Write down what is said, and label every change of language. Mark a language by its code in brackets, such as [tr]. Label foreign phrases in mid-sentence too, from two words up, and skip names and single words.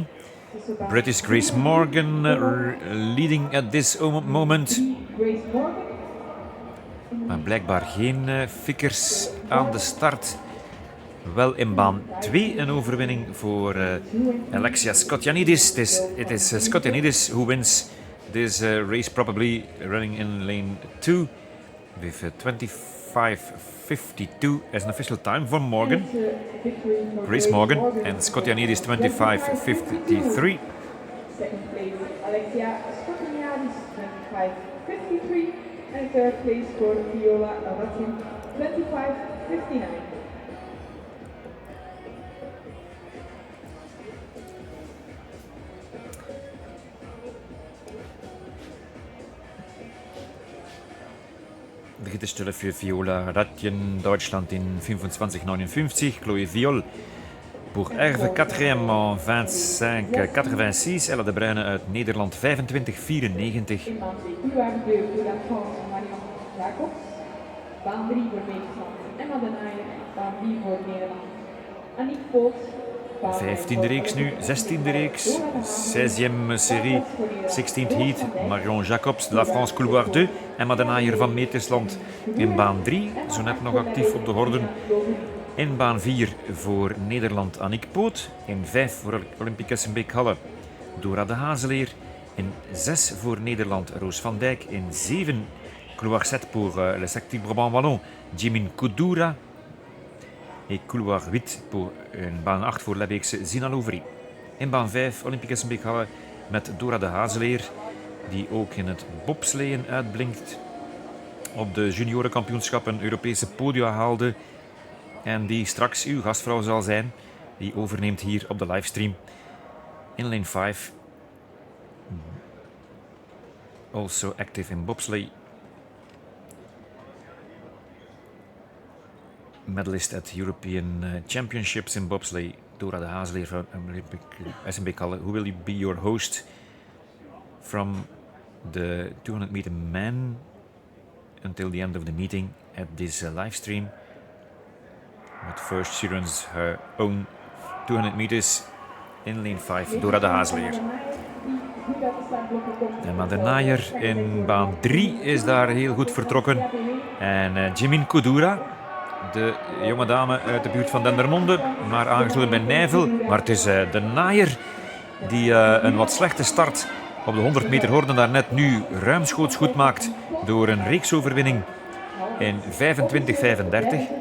[en] British Grace Morgan leading at this moment. [nl] Maar blijkbaar geen Fikkers aan de start. Wel in baan 2 een overwinning voor Alexia Skotjanidis. [en] It is Skotjanidis who wins this race, probably running in lane 2 with 25.52 as an official time for Morgan. Grace Morgan and Skotjanidis 25.53. Second place, Alexia Skotjanidis, 25.53. And third place for Viola Ratin, 25.59. [de] Dritte Stelle für Viola Ratin, Deutschland in 25.59. [fr] Chloé Viol pour Herve, 4e en 25.86. [nl] Ella de Bruyne uit Nederland, 25.94. In baan 2 waren [fr] de la France [nl] Marion Jacobs. Baan 3 voor Nederland Emma de Naaier. Baan 4 voor Nederland Annick Poot. 15e reeks nu, 16e reeks, 16e série, 16th heat, Marion Jacobs [fr] de la France Couloir 2, [nl] Emma de Naaier van Metersland in baan 3, zo net nog actief op de horden. In baan 4 voor Nederland Annick Poot, in 5 voor Olympique Essenbeek-Halle Dora de Hazeleer, in 6 voor Nederland Roos van Dijk, in 7 [fr] couloir 7 pour le secteur Brabant-Wallon [nl] Jimin Kudura, [fr] et couloir 8 pour [nl] een baan 8 voor Lebeekse Zina Louvry. In baan 5 Olympique Essenbeek-Halle met Dora de Hazeleer, die ook in het bobsleeën uitblinkt. Op de juniorenkampioenschappen Europese podia haalde en die straks uw gastvrouw zal zijn, die overneemt hier op de livestream. [en] In lane 5, also active in bobsleigh. Medalist at European Championships in bobsleigh, Dora de Hazeleer van Essenbeek-Halle. Who will be your host from the 200 meter men until the end of the meeting at this live stream? But first she runs her own 200 meters in lane 5, Dora de Hazeleer. [nl] Emma de Naaier in baan 3 is daar heel goed vertrokken. En Jimin Kudura de jonge dame uit de buurt van Dendermonde, maar aangesloten bij Nijvel. Maar het is de naaier die een wat slechte start op de 100 meter horde daarnet nu ruimschoots goed maakt door een reeksoverwinning in 25-35.